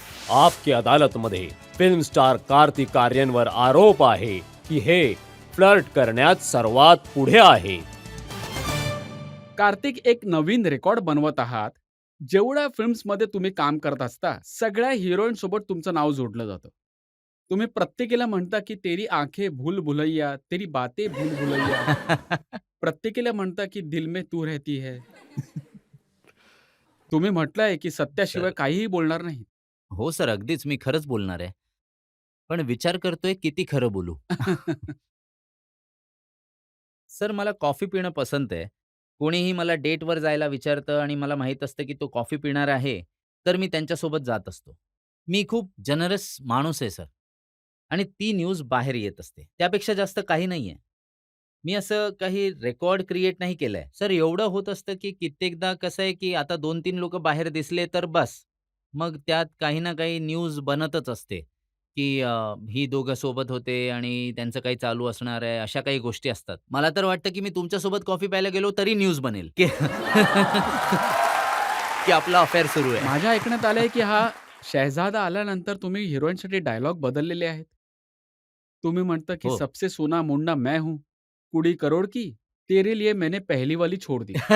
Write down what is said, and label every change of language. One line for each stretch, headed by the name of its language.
Marathi: आपकी अदालतमध्ये film star Kartik आर्यनवर आरोप आहे की हे फ्लर्ट करण्यात सर्वात पुढे आहे. कार्तिक एक नवीन रेकॉर्ड बनवत आहात. जेवढ्या फिल्म्समध्ये तुम्ही काम करत असता, सगळ्या हिरोईन सोबत तुमचं नाव जोडलं जातं. तुम्ही प्रत्येकीला म्हणता की
Hindi: तेरी आंखें भूल भुलैया, तेरी बातें भूल भुलैया.
Marathi: प्रत्येकीला म्हणता की
Hindi: दिल में तू रहती है.
Marathi: तुम्ही म्हटलंय की सत्याशिवाय सर काहीही बोलणार नाही. हो सर, अगदीच मी खरंच बोलणार आहे. पण विचार करतोय किती खरं बोलू? सर मला कॉफी पिणं पसंत आहे. कोणीही मला डेटवर जायला विचारतं आणि मला माहीत असतं की तो कॉफी पिणार आहे, तर मी त्यांच्यासोबत जात असतो. मी खूप जनरस माणूस आहे सर आणि ती न्यूज बाहेर येत असते. त्यापेक्षा जास्त काही नाहीये. मी असं काही रेकॉर्ड क्रिएट नाही केलंय. सर एवढं होत असतं की कित्येकदा कसं आहे की आता 2-3 लोकं बाहेर दिसले तर बस. मग त्यात काही ना काही न्यूज बनतच असते. की ही दोघं सोबत होते आणि त्यांचं काही चालू असणार आहे, अशा काही गोष्टी असतात. मला तर वाटतं की मी तुमच्यासोबत कॉफी प्यायला गेलो तरी न्यूज बनेल, की की आपला अफेअर सुरू आहे. माझ्या ऐकण्यात आलंय की हा शहजादा आल्यानंतर तुम्ही हिरोईनसाठी डायलॉग बदललेले आहेत. तुम्ही म्हणता की हो.
Hindi: सबसे सोना मुंडा मैं हूँ, कुड़ी करोड की, तेरे लिए मैंने पहली वाली छोड़ दी.